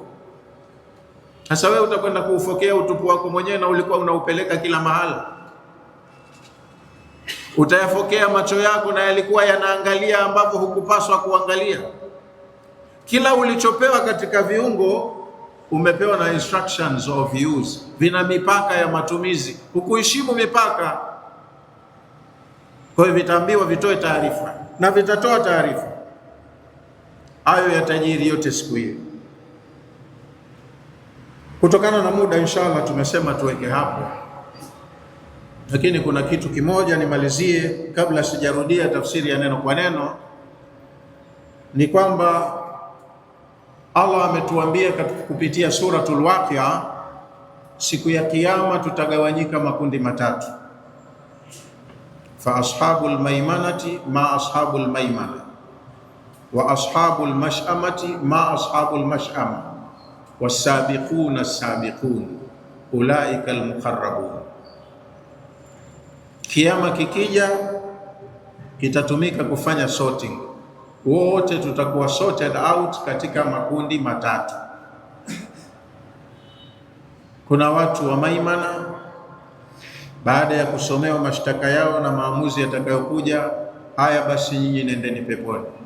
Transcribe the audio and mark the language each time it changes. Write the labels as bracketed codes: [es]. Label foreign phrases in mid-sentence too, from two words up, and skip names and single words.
[sw] Sasa wewe utakwenda kuufokea utupu wako mwenyewe, na ulikuwa unaupeleka kila mahala. Utayafokea macho yako, na yalikuwa yanaangalia ambapo hukupaswa kuangalia. Kila ulichopewa katika viungo umepewa na [en] instructions of use, [sw] vina mipaka ya matumizi, hukuheshimu mipaka. Kwa hiyo vitaambiwa vitoe taarifa na vitatoa taarifa. Hayo yatajiri yote siku hiyo. Kutokana na muda, inshallah tumesema tuweke hapo, lakini kuna kitu kimoja nimalizie kabla sijarudia tafsiri ya neno kwa neno, ni kwamba Allah ametuambia kupitia suratul Waqi'a, siku ya Kiyama tutagawanyika makundi matatu. [ar] فأصحاب الميمنة ما أصحاب الميمنة وأصحاب المشأمة ما أصحاب المشأمة والسابقون السابقون أولئك المقربون. [sw] Kiyama kikija kitatumika kufanya sorting. Wote tutakuwa [en] sorted out [sw] katika makundi matatu. Kuna watu wa maimana, baada ya kusomewa mashtaka yao na maamuzi yatakayokuja, haya basi nyinyi nendeni peponi.